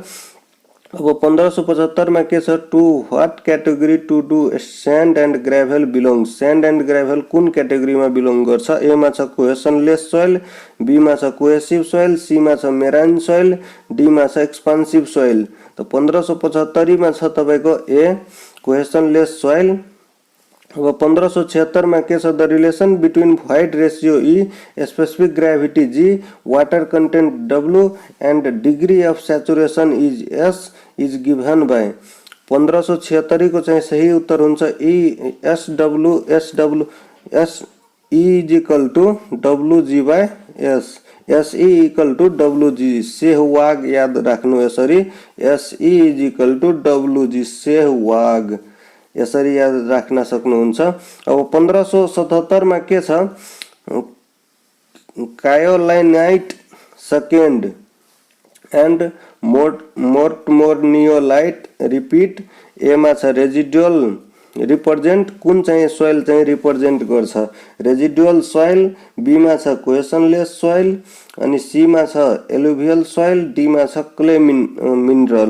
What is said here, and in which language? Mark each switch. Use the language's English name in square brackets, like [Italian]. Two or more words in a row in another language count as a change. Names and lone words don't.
[Nepali] अब 1575 मा के छ, [English] to what category to do sand and gravel belongs, sand and gravel [Nepali] कुन क्याटेगोरीमा बिलोंग गर्छ, ए मा छ [English] cohesionless soil, [Nepali] बी मा छ [English] cohesive soil, [Nepali] सी मा छ [English] marine soil, [Nepali] डी मा छ [English] expansive soil. [Nepali] त 1575 मा छ तपाईको ए [English] cohesionless soil. [Nepali] अब 1576 मा के छ, [English] the relation between void ratio e, specific gravity G, water content w and degree of saturation is S is given by. [Nepali] 1576 को चाहिँ सही उत्तर हुन्छ [English] e S e is equal to w G by S, S e equal to w G. [Nepali] सेहवाग याद राख्नु यसरी, [English] S e is equal to w G सेहवाग, [Nepali] यसरी याद राख्न सक्नुहुन्छ। अब 1577 मा के छ, [English] kaolinite second and mortmorniolite repeat, [Nepali] ए मा छ [English] residual represent [Nepali] कुन चाहिँ सोइल चाहिँ रिप्रेजेंट गर्छ, [English] residual soil, [Nepali] बी मा छ [English] cohesionless soil [Nepali] अनि सी मा छ [English] alluvial soil, [Nepali] डी मा छ [English] clay mineral.